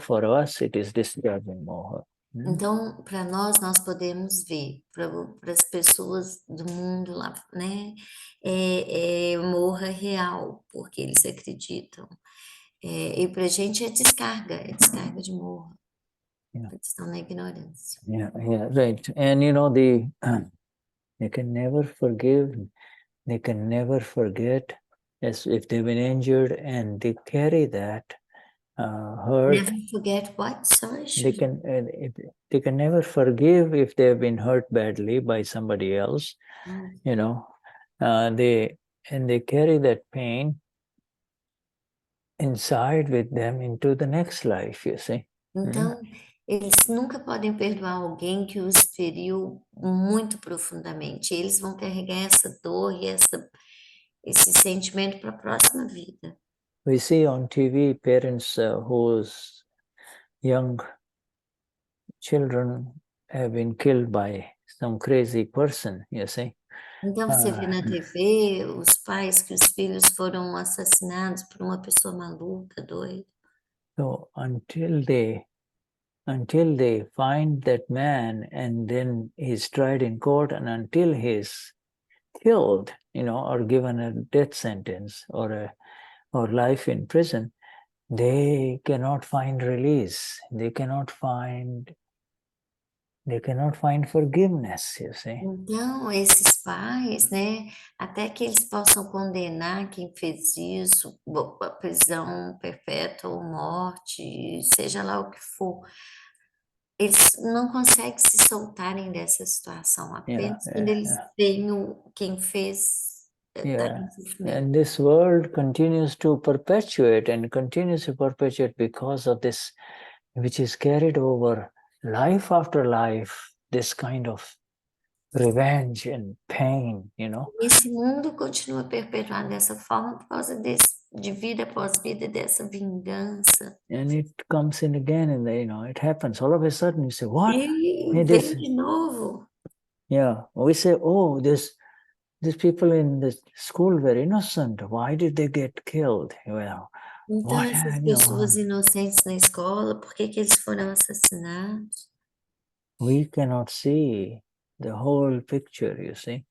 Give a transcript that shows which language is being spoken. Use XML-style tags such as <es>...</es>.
<en>For us, it is discharging moha.</en> <pt>Então, para nós podemos ver, para as pessoas do mundo lá, né, é morra real, porque eles acreditam. E para a gente é descarga de morra. Eles estão na ignorância.</pt> <en>Yeah, right. And you know, they can never forgive, they can never forget, as if they've been injured, and they carry that hurt. Never forget what? Sorry, they can never forgive if they have been hurt badly by somebody else. You know, they carry that pain inside with them into the next life, you see.</en> <pt>Então, eles nunca podem perdoar alguém que os feriu muito profundamente. Eles vão carregar essa dor e esse sentimento para a próxima vida.</pt> <en>We see on TV parents whose young children have been killed by some crazy person, you see.</en> <pt>Então você vê na TV os pais que os filhos foram assassinados por uma pessoa maluca, doida.</pt> <en>So until they find that man, and then he's tried in court, and until he's killed, you know, or given a death sentence or life in prison, they cannot find release. They cannot find they cannot find forgiveness, you see.</en> <pt>Então, esses pais, né, até que eles possam condenar quem fez isso, a prisão perpétua ou morte, seja lá o que for, eles não conseguem se soltarem dessa situação, apenas quando eles veem quem fez estar em sofrimento.</pt> <en>And this world continues to perpetuate because of this, which is carried over life after life, this kind of revenge and pain, you know.</en> <pt>Esse mundo continua perpetuado dessa forma por causa de vida após vida, dessa vingança.</pt> <en>And it comes in again, and you know, it happens. All of a sudden, you say, "What?"</en> <pt>E vem de novo.</pt> <en>Yeah, we say, "Oh, these people in the school were innocent. Why did they get killed?" Well,</en> <pt>Então, essas pessoas inocentes na escola, por que eles foram assassinados?</pt> <en>We cannot see the whole picture, you see.</en>